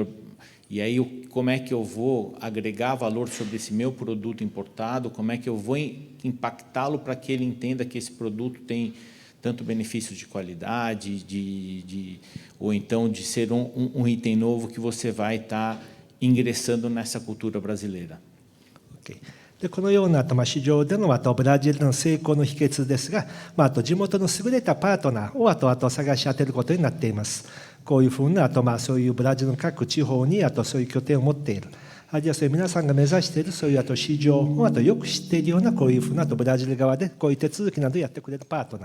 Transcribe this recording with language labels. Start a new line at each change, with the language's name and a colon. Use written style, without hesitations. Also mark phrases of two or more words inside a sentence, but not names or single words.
Portuguese: E aí, como é que eu vou agregar valor sobre esse meu produto importado? Como é que eu vou impactá-lo para que ele entenda que esse produto tem tanto benefícios de qualidade, ou então de ser um item novo que você vai estar ingressando nessa cultura brasileira. Okay.
Japanese: でこのような市場でのブラジルの成功の秘訣ですが、あと地元の優れたパートナーを後探し当てることになっています。こういうふうなそういうブラジルの各地方にそういう拠点を持っている。あるいはそういう皆さんが目指しているそういう市場をよく知っているようなこういうふうなブラジル側でこういう手続きなどをやってくれるパートナー。